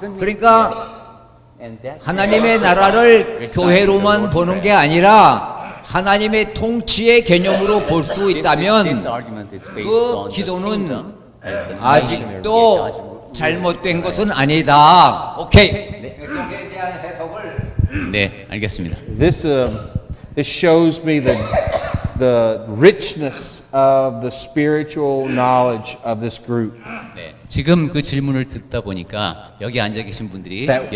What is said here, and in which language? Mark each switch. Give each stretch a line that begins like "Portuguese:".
Korean: 그러니까 하나님의 나라를 교회로만 보는 게 아니라 하나님의 통치의 개념으로 볼 수 있다면 그 기도는 아직도 잘못된 것은 아니다. 오케이. 여기에 대한 해석을 네, 알겠습니다.
English: This shows me the richness of the spiritual knowledge of this group.
Korean: 네, 지금 그 질문을 듣다 보니까 여기 앉아 계신 분들이